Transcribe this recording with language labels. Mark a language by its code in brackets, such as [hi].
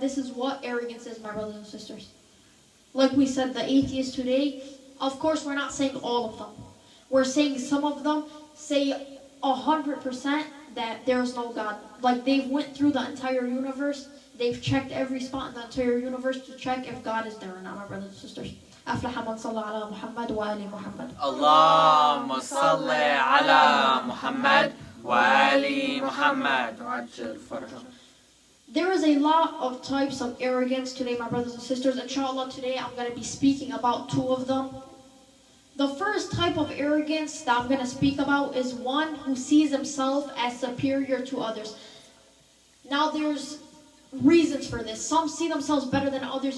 [en] This is what arrogance is, my brothers and sisters. Like we said, the atheists today, of course, we're not saying all of them. We're saying some of them say 100% that there's no God. Like they've went through the entire universe. They've checked every spot in the entire universe to check if God is there or not, my brothers and sisters. [ar] أفلح من صلى على محمد وآل محمد. اللهم صل على محمد وآل محمد وعجل فرجهم. [en] There is a lot of types of arrogance today, my brothers and sisters. Inshallah, today I'm going to be speaking about two of them. The first type of arrogance that I'm going to speak about is one who sees himself as superior to others. Now, there's reasons for this. Some see themselves better than others.